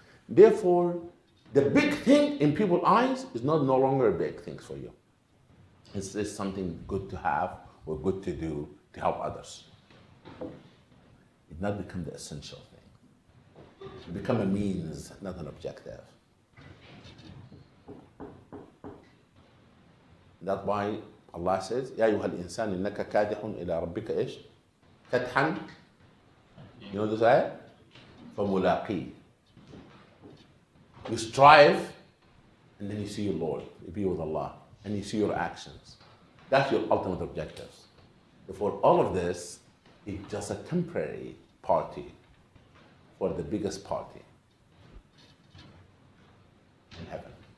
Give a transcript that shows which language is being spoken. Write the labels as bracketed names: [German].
[English] Therefore, the big thing in people's eyes is no longer a big thing for you. It's just something good to have or good to do to help others. It not become the essential thing. It become a means, not an objective. That's why Allah says, [Arabic] يا أيها الإنسان إنك كادح إلى ربك إيش؟ كدحا. [English] You know this ayah? [Arabic] فملاقيه. [English] You strive, and then you see your Lord. You be with Allah, and you see your actions. That's your ultimate objectives. Therefore, all of this is just a temporary party for the biggest party in heaven.